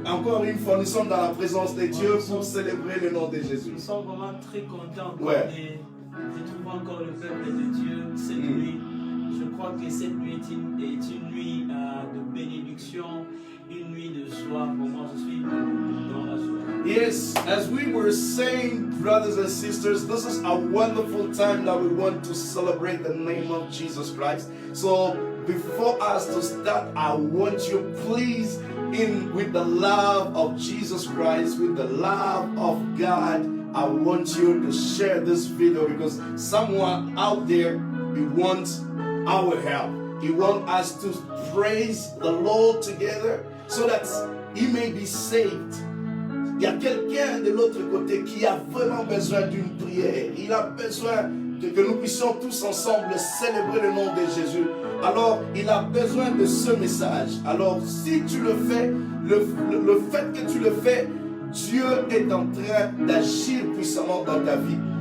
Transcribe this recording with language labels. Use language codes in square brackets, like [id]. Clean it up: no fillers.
[fr] Encore une fois, nous sommes dans la présence de Dieu pour célébrer le nom de Jésus. Nous sommes vraiment très contents de trouver encore le peuple de Dieu cette nuit. Je crois que cette nuit est une nuit de bénédiction, une nuit de joie. Pour moi, je suis dans la joie. [en] Yes, as we were saying, brothers and sisters, this is a wonderful time that we want to celebrate the name of Jesus Christ. So before us to start, I want you, please, with the love of Jesus Christ, with the love of God, I want you to share this video because someone out there, he wants our help. He wants us to praise the Lord together so that he may be saved. [fr] Il y a quelqu'un de l'autre côté qui a vraiment besoin d'une prière. Il a besoin que nous puissions tous ensemble célébrer le nom de Jésus. Alors, il a besoin de ce message. Alors, si tu le fais, le fait que tu le fais, Dieu est en train d'agir puissamment dans ta vie.